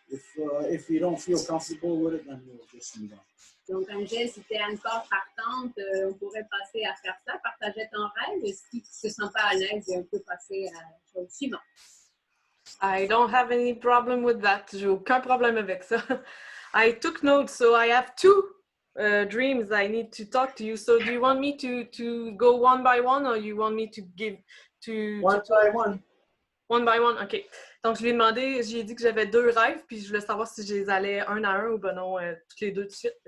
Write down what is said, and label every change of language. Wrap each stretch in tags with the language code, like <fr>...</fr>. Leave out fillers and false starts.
<en>If you don't feel comfortable with it, then we'll just move on.</en> <fr>Donc, Angèle, si tu es encore partante, on pourrait passer à faire ça, partager ton rêve. Et si tu ne te sens pas à l'aise, on peut passer à la chose suivante.</fr> <en>I don't have any problem with that.</en> <fr>J'ai aucun problème avec ça.</fr> <en>I took notes, so I have two dreams I need to talk to you. So do you want me to go one by one, or you want me to give to One by one. One by one, OK.</en> <fr>Donc, je lui ai demandé, j'ai dit que j'avais deux rêves, puis je voulais savoir si je les allais un à un ou ben non, toutes les deux de suite.</fr>